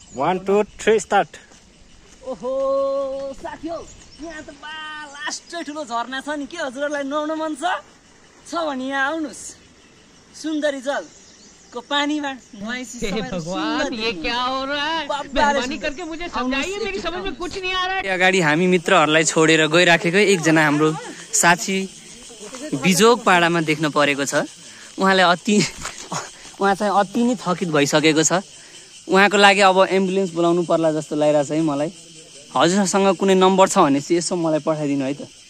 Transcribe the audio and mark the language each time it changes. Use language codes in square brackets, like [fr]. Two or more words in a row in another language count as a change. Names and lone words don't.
[ne] 1 2 3 स्टार्ट। ओहो साथीहरु, यहाँ त बा लास्टै ठुलो झरना छ नि। के हजुरहरूलाई नुहाउन मन छ भने यहाँ आउनुस्। सुन्दरी जलको पानीमा नुहाइसी [hi] भगवान ये क्या हो रहा है? मेहरबानी करके मुझे समझाइए, मेरी समझ में कुछ नहीं आ रहा है। [ne] अगाडि हामी मित्रहरूलाई छोडेर गइराखेको एकजना हाम्रो साथी बिजोग पाडामा देख्न परेको छ। उहाँ चाहिँ अति नै थकित भइसकेको छ। उहाँको लागि अब एम्बुलेन्स बोलाउनु पर्ला जस्तो लागिरहेछ है मलाई। हजुरसँग कुनै नम्बर छ भने चाहिँ यसो मलाई पठाइदिनु है त।